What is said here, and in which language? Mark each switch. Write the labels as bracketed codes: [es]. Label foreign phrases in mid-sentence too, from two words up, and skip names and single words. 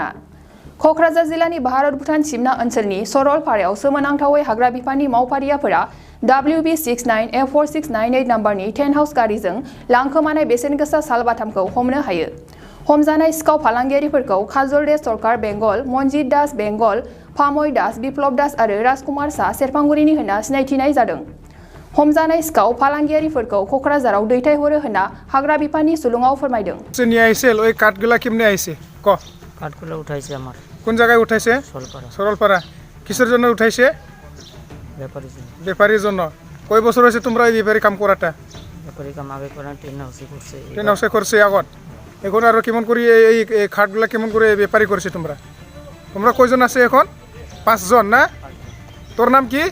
[brx] क'क्राझार जिल्लानि भारत भुटान सिमना ओनसोलनि सरलपारायाव सोमोनांथावै हाग्रा बिफाननि मावफारियाफोरा WB69A4698 नाम्बारनि [en] tent house [brx] गारिजों लांखोमानाय बेसेन गोसा साल बाथामखौ हमनो हायो। हमजानाय सिखाव फालांगियारिफोरखौ काजल दे सरकार बेंगल, मनजित दास बेंगल, फामय दास, बिप्लब दास आरो राजकुमार शाह सेरफांगुरिनि होनना सिनायथिनाय जादों। हमजानाय सिखाव फालांगियारिफोरखौ क'क्राझाराव दैथायहरो होनना हाग्रा बिफाननि सुलुङाव फोरमायदों। [bn] নিয়ে আইছিল ওই কাঠগুলা কেমনে আইছে ক কাঠগুলো উঠাইছে আমার কোন জায়গায় উঠাইছে সরলপাড়া কিসের জন্য উঠাইছে ব্যাপারীর জন্য কয় বছর হয়েছে তোমরা এই ব্যাপারী কাম করাটা ব্যাপারী কাম আগে করা টেন হাউসে করছে আগত এখন আর কেমন করে এই খাটগুলা কেমন করে ব্যাপারী করছে তোমরা তোমরা কয়জন আছে এখন 5 জন না তোর নাম কি